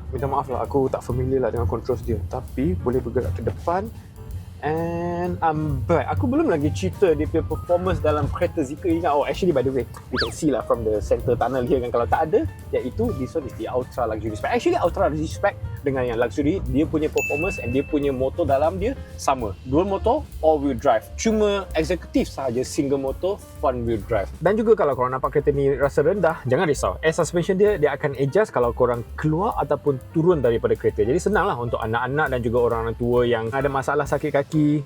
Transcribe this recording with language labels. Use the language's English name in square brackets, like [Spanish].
[Malay] Minta maaf lah, aku tak familiar lah dengan controls dia. Tapi boleh bergerak ke depan. [English] And I'm back. [Malay] Aku belum lagi cerita dia punya performance dalam kereta Zeekr ni. [English] Oh, actually by the way, you can see lah from the center tunnel here kan, [Malay] kalau tak ada, iaitu [English] this one is the ultra luxury spec. [Malay] Actually ultra luxury spec dengan yang luxury, dia punya performance and dia punya motor dalam dia sama. Dual motor, all wheel drive. Cuma executive sahaja single motor, front wheel drive. Dan juga kalau korang nampak kereta ni rasa rendah, jangan risau. Air suspension dia akan adjust kalau korang keluar ataupun turun daripada kereta. Jadi senang lah untuk anak-anak dan juga orang tua yang ada masalah sakit kaki.